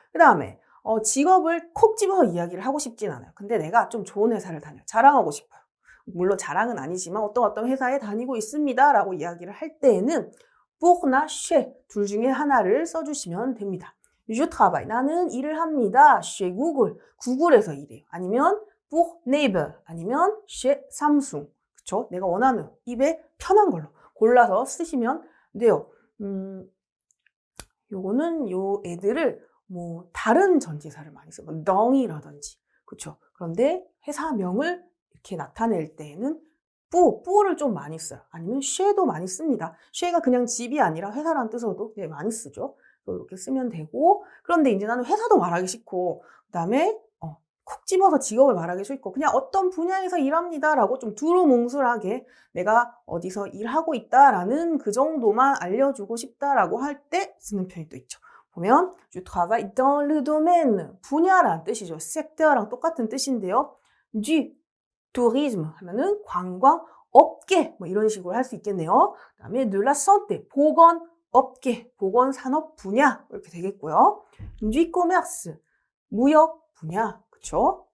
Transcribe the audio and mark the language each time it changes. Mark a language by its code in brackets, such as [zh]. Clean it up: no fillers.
[ko] 그 다음에 직업을 콕 집어서 이야기를 하고 싶진 않아요. 근데 내가 좀 좋은 회사를 다녀요. 자랑하고 싶어요. 물론 자랑은 아니지만 어떤 회사에 다니고 있습니다 라고 이야기를 할 때에는 pour나 chez 둘 중에 하나를 써주시면 됩니다. [fr] Je travaille. [ko] 나는 일을 합니다. [fr] chez Google. [ko] 구글에서 일해요. 아니면 [fr] pour Naver. [ko] 아니면 [fr] chez Samsung. [ko] 그쵸? 내가 원하는 입에 편한 걸로 골라서 쓰시면 돼요. 요거는 요 애들을 뭐 다른 전치사를 많이 써요. 덩이라든지. 그쵸? 그런데 회사명을 이렇게 나타낼 때에는 뿌를 좀 많이 써요. 아니면 쉐도 많이 씁니다. 쉐가 그냥 집이 아니라 회사라는 뜻으로도 많이 쓰죠. 이렇게 쓰면 되고 그런데 이제 나는 회사도 말하기 싫고 그다음에 콕 집어서 직업을 말하기 싫고 그냥 어떤 분야에서 일합니다라고 좀 두루뭉술하게 내가 어디서 일하고 있다라는 그 정도만 알려주고 싶다라고 할 때 쓰는 편이 또 있죠. 보면 [fr] je travaille dans le domaine [ko] 분야란 뜻이죠. secteur랑 똑같은 뜻인데요. [fr] du tourisme [ko] 하면은 관광 업계 뭐 이런 식으로 할 수 있겠네요. 그다음에 [fr] de la santé [ko] 보건 업계, 보건 산업 분야 이렇게 되겠고요. [fr] du commerce [ko] 무역 분야, 그쵸?